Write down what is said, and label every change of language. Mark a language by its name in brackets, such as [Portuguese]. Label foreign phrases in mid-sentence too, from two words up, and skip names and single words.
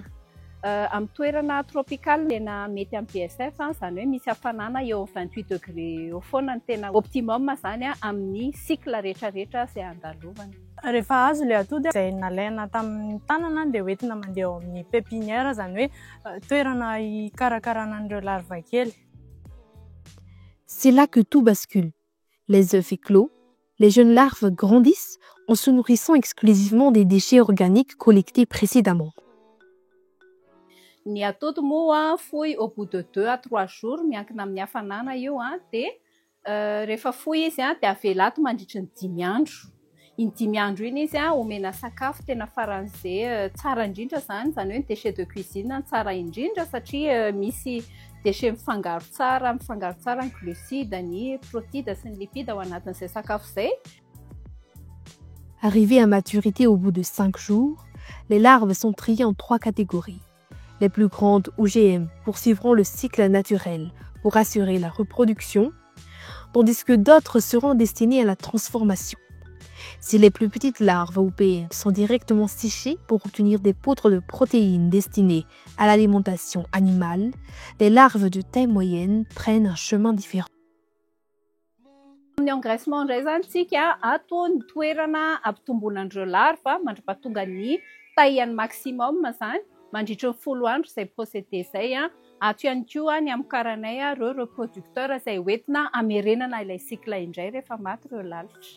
[Malagasy] Amin'ny toerana tropikaly tena mety amin'ny BSF zany hoe misy hafanana eo amin'ny 28 degré eo foana ny tena optimum zany amin'ny cycle rehetrarehetra izay andalovana. Rehefa azo ilay atody izay nalaina tamin'ny tanana dia hoentina mandeha ao amin'ny pépinière zany hoe toerana hikarakarana an'ireo larva kely. [French] C'est là que tout bascule. Les œufs éclos, les jeunes larves grandissent en se nourrissant exclusivement des déchets organiques collectés précédemment. [Malagasy] Ny atody moa foy [French] au bout de 2 à 3 jours [Malagasy] miankina amin'ny hafanana io dia rehefa foy izy dia avela ato mandritra ny 5 andro. Iny 5 andro iny izy omena sakafo tena faran'izay tsara indrindra zany hoe ny [French] déchet de cuisine [Malagasy] tsara indrindra satria misy déchet mifangaro tsara ny glucide, ny protéines sy ny lipide ao anatin'izay sakafo izay. [French] Arrivées à maturité au bout de 5 jours, les larves sont triées en 3 catégories. Les plus grandes OGM poursuivront le cycle naturel pour assurer la reproduction, tandis que d'autres seront destinées à la transformation. Si les plus petites larves OPM sont directement séchées pour obtenir des poudres de protéines destinées à l'alimentation animale, les larves de taille moyenne prennent un chemin différent. [Malagasy] Ny engraissement indray zany tsika ato ny toerana ampitomboan'ireo larva mandra-pahatonga ny taillany maximum zany mandritra ny 10 andro izay procédé izay ato ihany koa ny amokaranay ireo reproducteur izay hoentina hamerenana ilay cycle indray rehefa maty ireo lalitra.